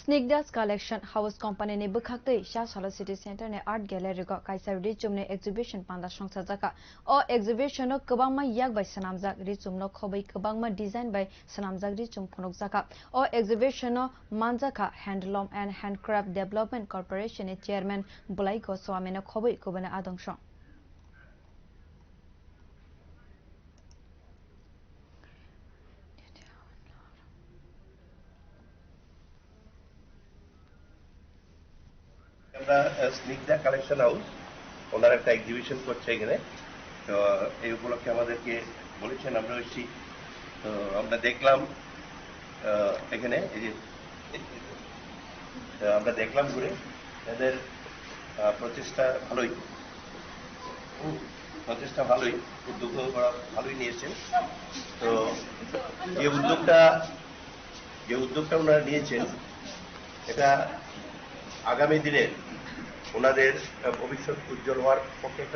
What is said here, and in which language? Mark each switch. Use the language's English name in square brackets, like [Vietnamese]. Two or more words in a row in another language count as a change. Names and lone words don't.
[Kok Borok] Snigdhas Collection House Company ne bwkhak chasalo city center ne [English] art gallery [Kok Borok] ko kaisa richum ne exhibition panda sangchajakha o exhibition no kwbangma yak by swnamjak richum no khobui kwbangma design by swnamjak richum phunukjakha o exhibition no manjakha Handloom and Handicrafts Development Corporation ne chairman Bolai Goswami no khobui kubuni adongrok [Bangla] Snigdhas Collection House ওনারা একটা এক্সিবিশন করছে এখানে তো এই উপলক্ষে আমাদেরকে বলেছেন আমরা এসেছি তো আমরা দেখলাম এখানে এই যে আমরা দেখলাম ঘুরে এদের প্রচেষ্টা ভালোই উদ্যোগ ভালোই নিয়েছেন তো যে উদ্যোগটা ওনারা নিয়েছেন এটা আগামী দিনের ওনাদের ভবিষ্যৎ উজ্জ্বল হওয়ার পক্ষে একটা